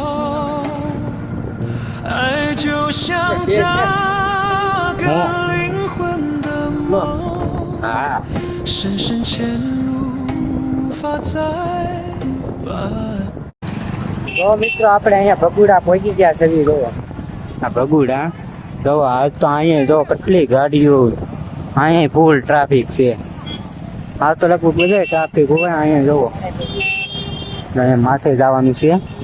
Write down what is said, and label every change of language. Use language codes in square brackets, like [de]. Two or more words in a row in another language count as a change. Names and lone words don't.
[zh] 爱就像扎根灵魂的梦，深深潜入，无法再拔。 [gu] તો મિત્રો આપણે અહીંયા ભગુડા પહોંચી ગયા છે. આ ભગુડા જો આજ તો અહીંયા જો કેટલી ગાડીઓ, અહીંયા ફૂલ ટ્રાફિક છે. આ તો લગભગ બધે ટ્રાફિક હોય. અહીંયા જુઓ માથે જવાનું છે.